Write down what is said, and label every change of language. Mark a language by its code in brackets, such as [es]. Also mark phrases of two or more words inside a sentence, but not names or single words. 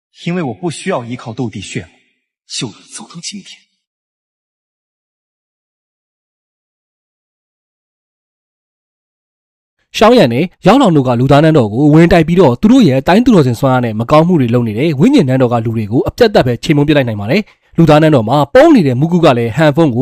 [zh] 因为我不需要依靠斗帝血脉，就能走到今天。 [my] ရှောင်းရံနဲ့ရောက်လောင်တို့ကလူသားနန်းတော်ကိုဝင်တိုက်ပြီးတော့သူတို့ရဲ့တိုင်းသူတော်စင်ဆွမ်းအားနဲ့မကောင်းမှုတွေလုပ်နေတဲ့ဝိညာဉ်နန်းတော်ကလူတွေကိုအပြတ်တက်ပဲချိန်မုံပစ်လိုက်နိုင်ပါတယ်လူသားနန်းတော်မှာပုံးနေတဲ့မူကူကလည်းဟန်ဖုန်း